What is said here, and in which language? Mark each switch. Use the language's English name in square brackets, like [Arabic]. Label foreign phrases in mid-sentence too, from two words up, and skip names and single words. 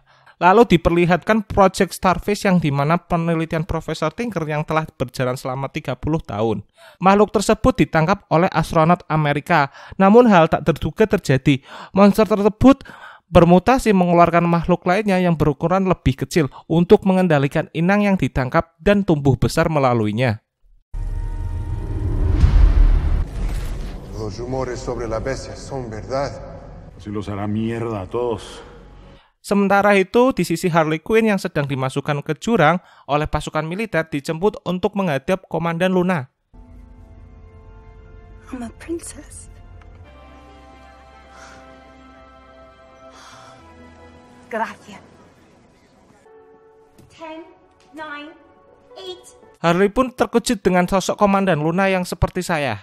[Indonesian] Lalu diperlihatkan Project Starfish yang dimana penelitian Profesor Tinker yang telah berjalan selama 30 tahun. Makhluk tersebut ditangkap oleh astronot Amerika. Namun hal tak terduga terjadi. Monster tersebut bermutasi mengeluarkan makhluk lainnya yang berukuran lebih kecil untuk mengendalikan inang yang ditangkap dan tumbuh besar melaluinya. [Spanish] Los rumores sobre la bestia son verdad. Si los hará mierda a todos. [Indonesian] Sementara itu, di sisi Harley Quinn yang sedang dimasukkan ke jurang oleh pasukan militer dijemput untuk menghadap Komandan Luna. [English] I'm a princess. [Spanish] Gracias. 10, 9, 8. [Indonesian] Harley pun terkejut dengan sosok Komandan Luna yang seperti saya.